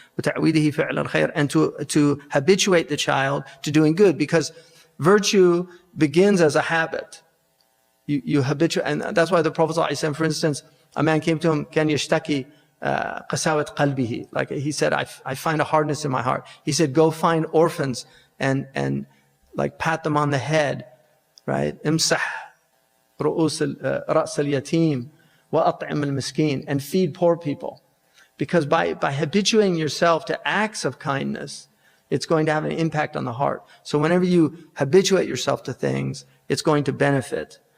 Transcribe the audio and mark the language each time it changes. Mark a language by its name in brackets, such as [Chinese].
[English] And to habituate the child to doing good, because virtue begins as a habit. You habituate, and that's why the Prophet ﷺ, for instance, a man came to him, [Arabic] كان يشتكي قساوة قلبه, [English] like he said, I find a hardness in my heart. He said, go find orphans and like pat them on the head, right? [Arabic] امسح رأس اليتيم وأطعم المسكين, [English] and feed poor people. Because by habituating yourself to acts of kindness, it's going to have an impact on the heart. So whenever you habituate yourself to things, it's going to benefit.